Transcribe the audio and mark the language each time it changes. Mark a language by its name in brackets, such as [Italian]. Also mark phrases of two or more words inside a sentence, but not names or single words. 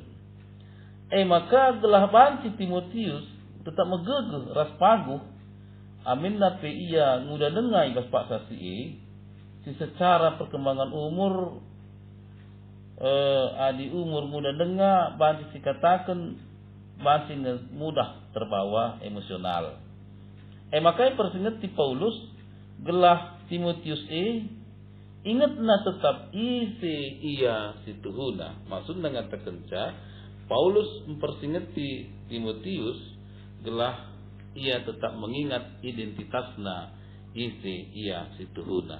[Batak Karo] Maka gelah banci Timotius tetap megegeh ras paguh, amin nape ia nguda dengai ibas paksa si [Indonesian] secara perkembangan umur [Batak Karo] adi umur muda dengar banci sikatakan banci [Indonesian] mudah terbawa emosional. [Batak Karo] Makanya persinget ti Paulus gelah Timotius ingat na tetap ia situhuna. [Indonesian] Maksud dengan [Batak Karo] tekenca Paulus mempersinget ti Timotius gelah ia tetap mengingat identitasna ia situhuna.